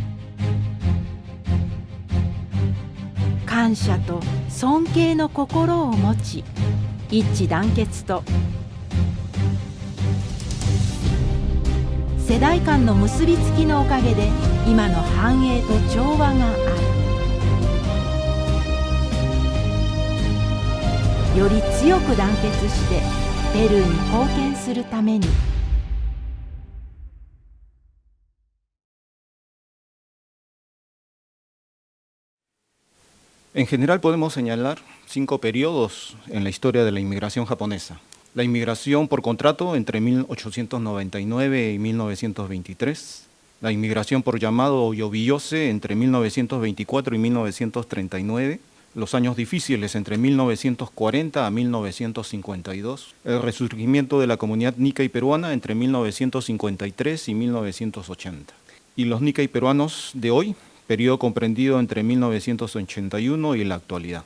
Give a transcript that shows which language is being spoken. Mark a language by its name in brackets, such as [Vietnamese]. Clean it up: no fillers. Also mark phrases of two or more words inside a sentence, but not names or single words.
[Japanese] 感謝と尊敬の心を持ち、一致団結と世代間の結びつきのおかげで今の繁栄と調和がある。より強く団結してペルーに貢献するために。 [Spanish] En general podemos señalar 5 periodos en la historia de la inmigración japonesa. La inmigración por contrato entre 1899 y 1923, la inmigración por llamado o yobiyose entre 1924 y 1939, los años difíciles entre 1940 a 1952, el resurgimiento de la comunidad Nikkei peruana entre 1953 y 1980, y los Nikkei peruanos de hoy, periodo comprendido entre 1981 y la actualidad.